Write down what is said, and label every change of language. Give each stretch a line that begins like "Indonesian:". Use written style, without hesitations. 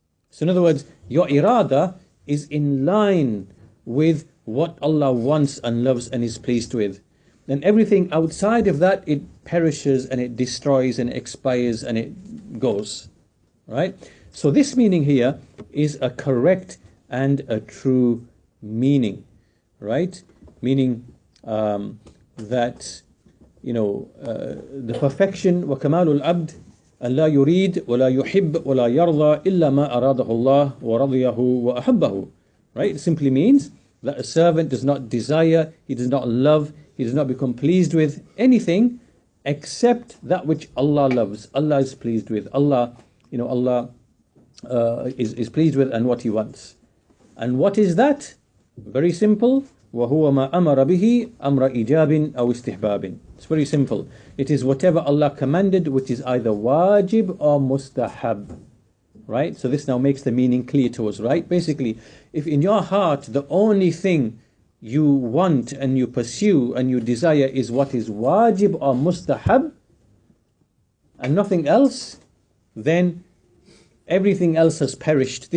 English: So in other words, your irada is in line with what Allah wants and loves and is pleased with. And everything outside of that, it perishes and it destroys and it expires and it goes. Right? So this meaning here is a correct and a true meaning, right? Meaning that, the perfection,
Arabic: وَكَمَالُ الْعَبْدِ أَنْ لَا يُرِيد وَلَا يُحِبْ وَلَا يَرْضَى إِلَّا مَا أَرَادَهُ اللَّهُ وَرَضِيَهُ وَأَحَبَّهُ.
English: Right? It simply means that a servant does not desire, he does not love, he does not become pleased with anything except that which Allah loves, Allah is pleased with, Allah is pleased with, and what He wants. And what is that? Very simple.
Arabic: وَهُوَ مَا أَمَرَ بِهِ أَمْرَ إِجَابٍ أَوْ إِسْتِحْبَابٍ.
English: It's very simple. It is whatever Allah commanded, which is either wajib or mustahab. Right? So this now makes the meaning clear to us, right? Basically, if in your heart the only thing you want and you pursue and you desire is what is wajib or mustahab and nothing else, then everything else has perished.